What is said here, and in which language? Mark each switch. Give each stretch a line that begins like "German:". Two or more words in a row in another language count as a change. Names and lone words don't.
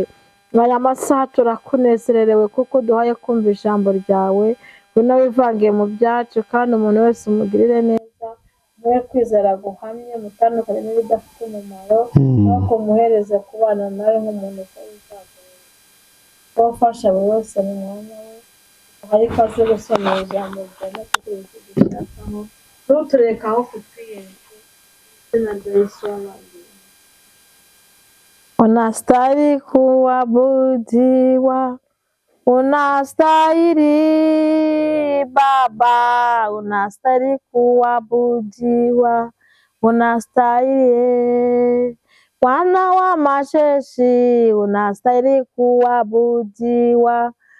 Kinyarwanda: Aya masaha turakunezererewe kuko duhaye kumva ijambo ryawe, ngwino wivangiye mu byacu kandi umuntu wese umugirire neza, muhe kwizera guhamye, mutandukanye n'ibidafite umumaro, nuko muhereze kubana nawe nk'umuntu uzaza wafasha buri wese mu mwanya we. Hari ikaze gusomera ijambo ryawe no kudushakaho, ntuturekaho kutwiyenza, izina rya Yesu w'abandi.
Swahili: Unastahili kuabudiwa, unastahili Baba, unastahili kuabudiwa, unastahili Bwana wa majeshi, unastahili kuabudiwa,